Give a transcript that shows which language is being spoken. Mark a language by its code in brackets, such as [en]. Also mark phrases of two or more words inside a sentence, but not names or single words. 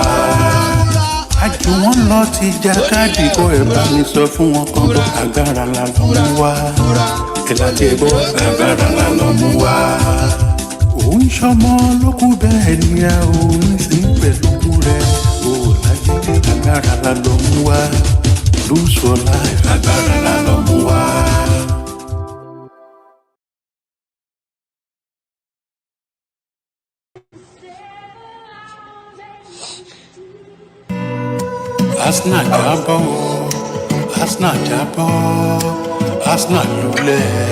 [yo] Àjò wọn lọ ti jàkadì kó ẹ bá mi sọ fún wọn kan bọ́. Agbára la lọ mú wá. Ẹ láti ẹ bọ́, agbára la lọ mú wá. Òun ṣọmọ lókù bẹ́ẹ̀ ni a ò ní sí pẹ̀lú rẹ̀. O láyé agbára la lọ mú wá. [en] Lose for life, [yo] agbára la lọ mú wá. Arsenal jábọ̀, Arsenal jábọ̀, Arsenal lulẹ̀.